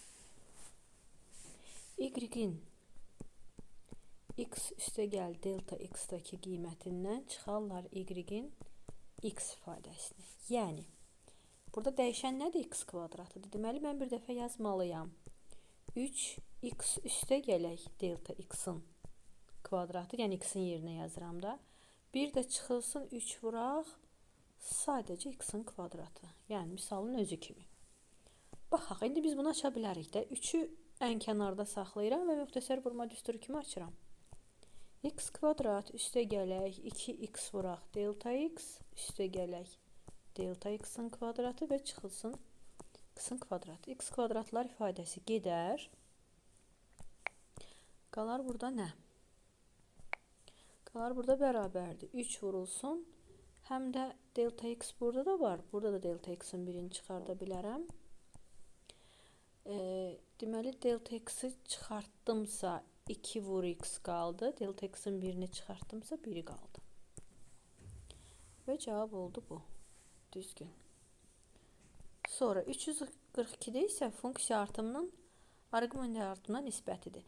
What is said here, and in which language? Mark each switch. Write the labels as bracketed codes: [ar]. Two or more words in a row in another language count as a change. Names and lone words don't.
[az] Y-in x üstə gəl delta x-daki qiymətindən çıxarlar y-in x ifadəsini. Yəni, burada dəyişən nədir? X kvadratıdır. Deməli, mən bir dəfə yazmalıyam. 3x üstə gələk delta x-in kvadratı, yəni x-in yerinə yazıram da. Bir də çıxılsın 3 vuraq sadəcə x-in kvadratı. Yəni, misalın özü kimi. Baxaq, indi biz bunu aça bilərik də. 3-ü ən kənarda saxlayıram və müxtəsər vurma düsturu kimi açıram. X kvadrat üstə gələk 2x vuraq delta x, üstə gələk delta x-in kvadratı və çıxılsın x-in kvadratı. X kvadratlar ifadəsi gedər. Qalar burada nə? Qalar burada bərabərdir. 3 vurulsun. Həm də delta x burada da var. Burada da delta x-in birini çıxarda bilərəm. Deməli, delta x-i çıxartdımsa 2 vur x qaldı. Delta x'in birini çıxartdımsa 1 qaldı. Və cavab oldu bu. Düzgün. Sonra 342-də isə funksiya artımının arqument artımına nisbətidir.